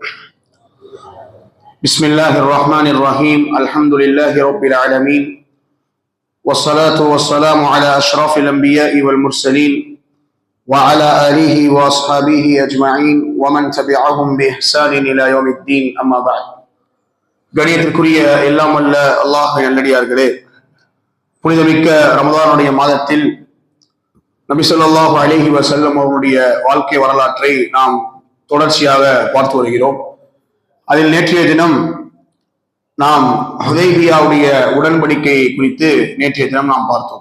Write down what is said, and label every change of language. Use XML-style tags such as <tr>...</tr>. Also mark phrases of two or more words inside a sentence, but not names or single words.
<ar>بسم الله الرحمن الرحيم. الحمد لله رب العالمين، والصلاة والسلام على أشرف الأنبياء والمرسلين وعلى آله وأصحابه أجمعين ومن تبعهم بإحسان إلى يوم الدين. أما بعد.</ar> <ta>கணியத்திற்குரிய எல்லாம் வல்ல அல்லாஹ்வின் நல்லடியார்களே, புனிதமிக்க ரமதானுடைய மாதத்தில் நபி</ta> <ar>صلى الله عليه وسلم</ar> <ta>அவருடைய வாழ்க்கை வரலாற்றை நாம் தொடர்ச்சியாக பார்த்து வருகிறோம். அதில் நேற்றைய தினம் நாம் ஹுதைபியாவுடைய உடன்படிக்கையை குறித்து நேற்றைய தினம் நாம் பார்த்தோம்.</ta>